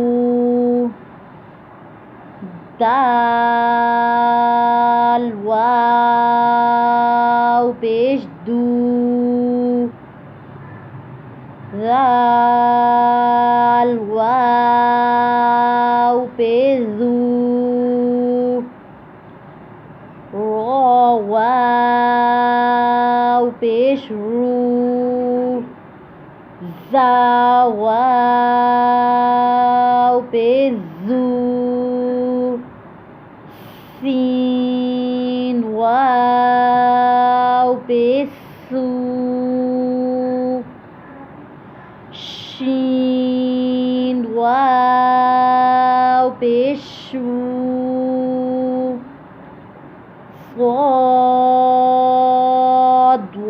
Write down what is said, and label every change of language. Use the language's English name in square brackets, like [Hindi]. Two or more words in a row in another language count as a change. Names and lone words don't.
[Urdu] دال واو پیش دو، ذال واو پیش ذو، را واو پیش رو، زا واو پیش زو، سین واو پیش سو، شین واو پیش شو، صاد